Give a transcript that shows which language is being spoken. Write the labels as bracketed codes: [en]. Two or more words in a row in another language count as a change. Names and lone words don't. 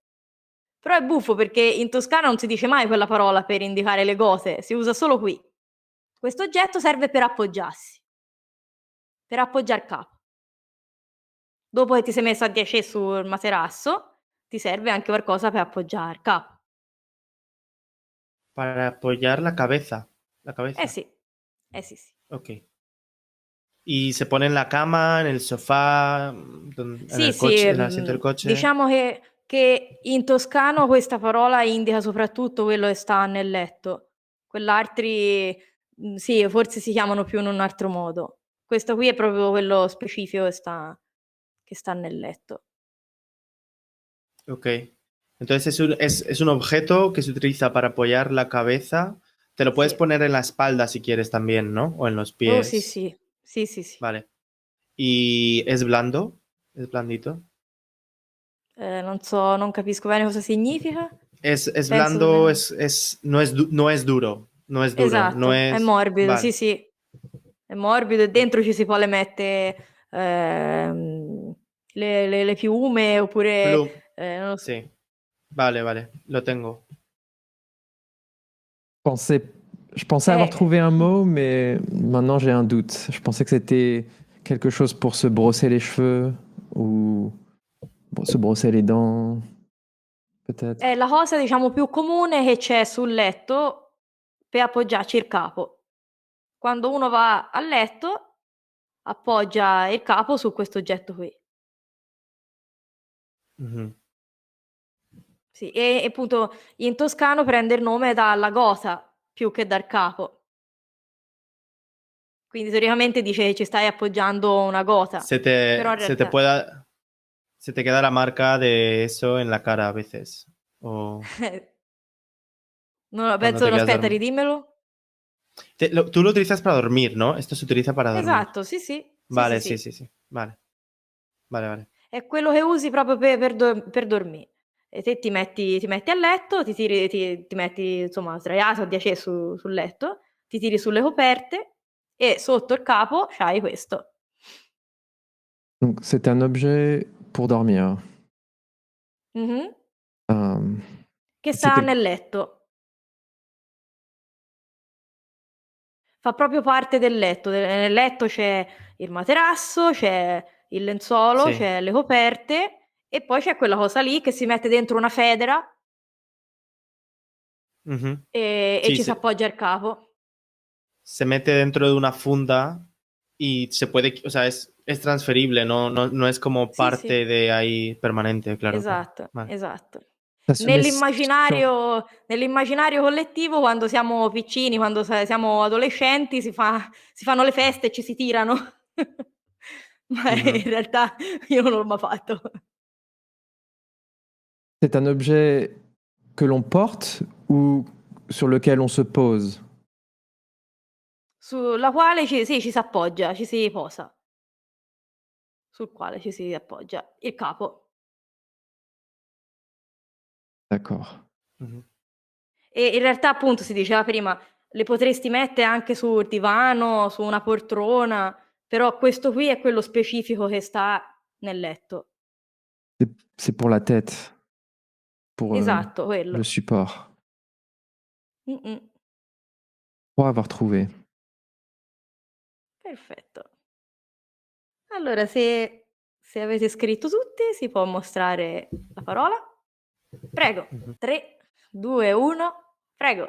[it] Però è buffo perché in Toscana non si dice mai quella parola per indicare le gote, si usa solo qui. Questo oggetto serve per appoggiarsi, per appoggiare il capo. Dopo che ti sei messo a 10 sul materasso, ti serve anche qualcosa per appoggiare il capo. [es] Para apoyar la cabeza. La Eh cabeza. [it] sì, sì, sì. [es] Ok. Y se pone en la cama, en el sofá, en [it] Sì, [es] el [it] sì, [es] coche, en el asiento del coche. [it] diciamo che in toscano questa parola indica soprattutto quello che sta nel letto. Quell'altri, sì, forse si chiamano più in un altro modo. Questo qui è proprio quello specifico che sta nel letto. Ok. [es] Entonces es un objeto que se utiliza para apoyar la cabeza. Te lo puedes [it] Sì. [es] poner en la espalda si quieres también, ¿no? O en los [it] Oh sì, [es] pies. [it] sì. Sì, sì, sì. [es] Vale. ¿Y es blando? ¿Es blandito? [it] Non so, non capisco bene cosa significa. [es] Es [it] Penso [es] blando, [it] che [es] no es duro. No es duro. No [it] esatto, è [es] es. [it] morbido, sì, [es] Vale. [it] sì. È morbido e dentro ci si può le mette, le piume oppure, Plum. non lo so. [es] Sí. Vale, vale. Lo tengo. [fr] pensais, je pensais avoir Eh, trouvé un mot, mais maintenant j'ai un doute. Je pensais que c'était quelque chose pour se brosser les cheveux ou se brosser les dents, peut-être. [it] è la cosa diciamo più comune che c'è sul letto per appoggiarci il capo. Quando uno va a letto appoggia il capo su questo oggetto qui. Ujú. Sì, e appunto in toscano prende il nome dalla gota più che dal capo. Quindi teoricamente dice che ci stai appoggiando una gota, [es] Se [it] però [es] te, [it] in [es] se te [it] realtà [es] pueda, se te queda la marca de eso en la cara a veces. O [it] no, [es] cuando [it] penso [es] te [it] no, [es] quedas [it] aspetta, [es] dormido. [it] ridímelo. [es] Tú lo utilizas para dormir, ¿no? Esto se utiliza para dormir. [it] Esatto, sì, sì. Sì, sì, [es] Vale, sí, [it] sì. [es] sí, sí. Vale, vale, vale. [it] È quello che usi proprio per dormì. E te ti metti a letto, ti metti insomma sdraiato a 10 sul letto, ti tiri sulle coperte e sotto il capo c'hai questo. [fr] Donc c'est un objet pour dormir. Mh-mh. Euh, [it] Che [fr] c'est [it] sta [fr] quel- [it] nel letto. Fa proprio parte del letto. Nel letto c'è il materasso, c'è il lenzuolo, [es] Sí. [it] c'è le coperte e poi c'è quella cosa lì che si mette dentro una federa, Ujú. e [es] Sí, [it] ci s'appoggia il capo. [es] se mete dentro de una funda y se puede, o sea, es transferible, no es como [it] Sì, sì. [es] parte de ahí permanente, claro, claro. [it] Esatto, [es] Vale. [it] esatto. Nell'immaginario collettivo, quando siamo piccini, quando siamo adolescenti, si fanno le feste e ci si tirano. Ma in realtà io non l'ho mai fatto. [fr] C'est un objet que l'on porte ou sur lequel on se pose? [it] Sulla quale ci si appoggia, ci si posa. Sul quale ci si appoggia il capo. [fr] D'accord. [it] E in realtà, appunto, si diceva prima, le potresti mettere anche sul divano, su una poltrona, però questo qui è quello specifico che sta nel letto. [fr] C'est pour la tête, pour [it] Esatto, [fr] le [it] quello. [fr] support. Mh-mh. Pour avoir trouvé. [it] Perfetto. Allora, se avete scritto tutti, si può mostrare la parola. Prego. 3, 2, 1, prego.